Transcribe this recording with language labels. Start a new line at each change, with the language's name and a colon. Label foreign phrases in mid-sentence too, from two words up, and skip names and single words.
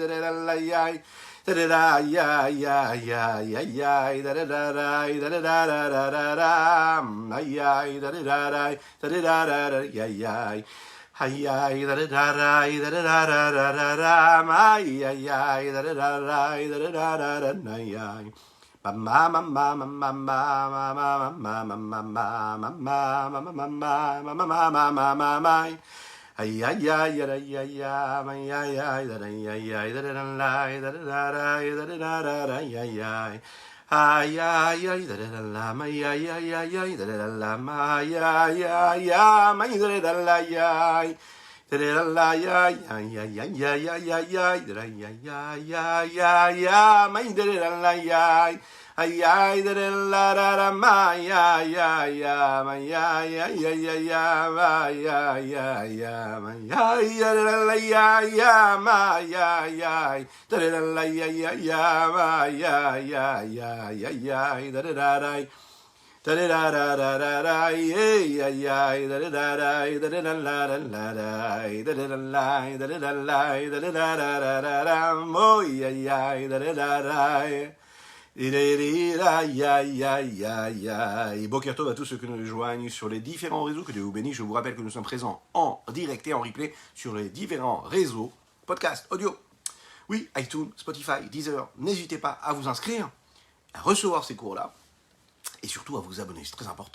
French: da da la ya da da ya ya ya ya ya da da da da da da da da da ya da da da da ya ya ay ay da da da da da da da da ay ay da da da da da da ya ma ma ma ma ma ma ma ma ma ma ma ma ma ma ma ay ay ay ay ay ay ay ay da ay ay ay da da la da da da da da ay ay ay ay ay da da la ma ay ay ay ay da da la ma ay ay ay ay ma da da la ay da da la ay ay ay ay ay ay ay ay da ay ay ay ay ay ma da da la ay Ay ay da da la da da ma ya ya ya ma ya ya ya ya ya ma ya ya ya ma ya ya da la ya ya ma ya ya da da la ya ya ya ma ya ya ya ya ya da da da da da da da da da da ya ya da da da da da da la la la da da da la da da da la da da da da da da mo ya ya da da da da. Et
Hebrew: בוקר טוב
French: à tous ceux qui nous rejoignent sur les différents réseaux, que Dieu vous bénisse. Je vous rappelle que nous sommes présents en direct et en replay sur les différents réseaux, podcast, audio. Oui, iTunes, Spotify, Deezer. N'hésitez pas à vous inscrire, à recevoir ces cours-là, et surtout à vous abonner, c'est très important.